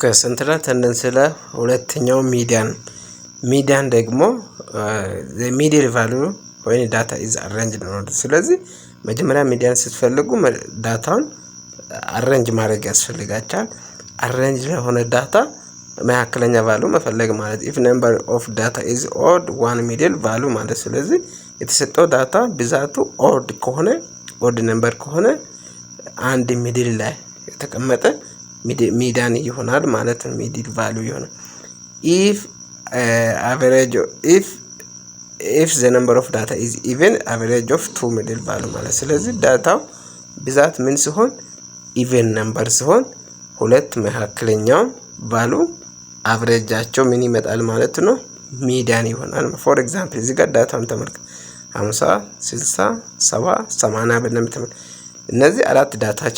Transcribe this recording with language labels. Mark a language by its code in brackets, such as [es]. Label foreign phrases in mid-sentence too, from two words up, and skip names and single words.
[en] central tendency [am] ላይ ሁለተኛው ሚዲያን ደግሞ [en] middle value [am] ወይ [en] data is arranged [am] ነው። ስለዚህ መጀመሪያ ሚዲያን ስትፈልጉ ዳታውን አሬንጅ ማድረግ ያስፈልጋችኋል። አሬንጅ ለሆነ ዳታ መካከለኛ ቫሉ መፈለግ ማለት [en] if number of data is odd one middle value [am] ማለት። ስለዚህ የተሰጠው ዳታ ብዛቱ ኦድ ከሆነ [en] odd number [am] ከሆነ አንድ ሚድል ላይ የተቀመጠ ሚዲያን ይሆናል ማለት ነው። [en] middle value [am] ይሆናል። if [en] the number of data is even average of two middle value [am] ማለት። ስለዚህ ዳታው ብዛት ምን ሲሆን [en] even number [am] ሲሆን ሁለት መካከለኛው ቫሉ አቨሬጃቸው ምን ይመጣል ማለት ነው? ሚዲያን ይሆናል። [en] for example [am] እዚህ ጋር ዳታውን ተመልከቱ 50 60 70 80 ብለን ተመልከቱ። እነዚህ አራት ዳታዎች